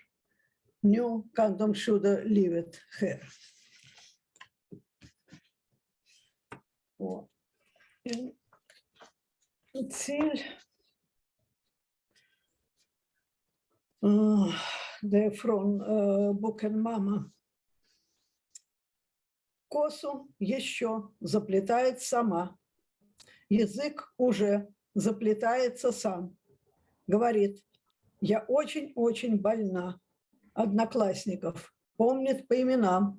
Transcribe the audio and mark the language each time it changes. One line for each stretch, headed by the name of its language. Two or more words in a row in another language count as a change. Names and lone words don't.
Swedish: Nu kan de skydda livet här. Och en till. Det är från boken Mamma.
Russian: Косу еще заплетает сама. Язык уже заплетается сам. Говорит, я очень-очень больна. Одноклассников помнит по именам.